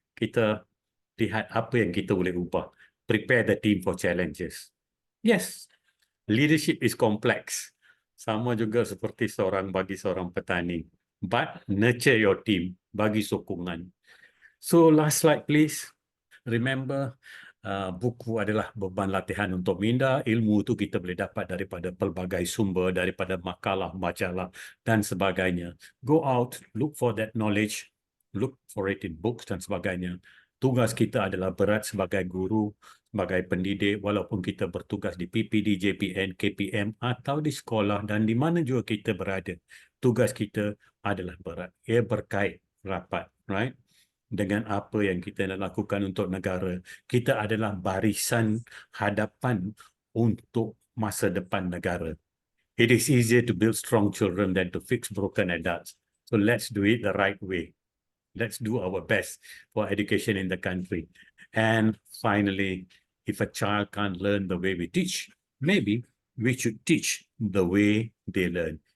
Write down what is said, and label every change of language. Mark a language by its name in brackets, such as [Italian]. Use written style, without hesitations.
[Malay] Kita lihat apa yang kita boleh ubah. [English] Prepare the team for challenges. Yes, leadership is complex. [Malay] Sama juga seperti bagi seorang petani. [English] But nurture your team, [Malay] bagi sokongan. [English] So last slide please. [Malay] Remember, buku adalah beban latihan untuk minda. Ilmu itu kita boleh dapat daripada pelbagai sumber, daripada makalah, majalah dan sebagainya. [English] Go out, look for that knowledge, look for it in books [Malay] dan sebagainya. Tugas kita adalah berat sebagai guru, sebagai pendidik, walaupun kita bertugas di PPD, JPN, KPM atau di sekolah dan di mana juga kita berada. Tugas kita adalah berat. Ia berkait rapat, right? Dengan apa yang kita nak lakukan untuk negara. Kita adalah barisan hadapan untuk masa depan negara. [English] It is easier to build strong children than to fix broken adults. So let's do it the right way. Let's do our best for education in the country. And finally, if a child can't learn the way we teach, maybe we should teach the way they learn.